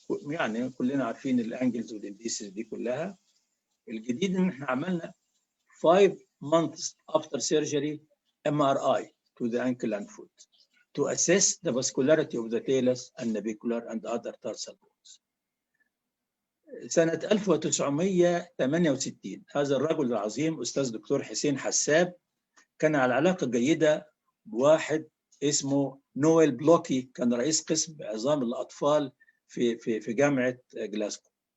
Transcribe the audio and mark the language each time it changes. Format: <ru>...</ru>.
<ar>يعني كلنا عارفين الانجلز والانديسز دي كلها. الجديد ان احنا عملنا</ar> <en>5 months after surgery MRI to the ankle and foot to assess the vascularity of the talus and navicular and other tarsal bones.</en> <ar>سنة 1968 هذا الرجل العظيم أستاذ دكتور حسين حساب كان على علاقة جيدة بواحد اسمه نويل بلوكي، كان رئيس قسم عظام الأطفال في جامعة جلاسكو.</ar>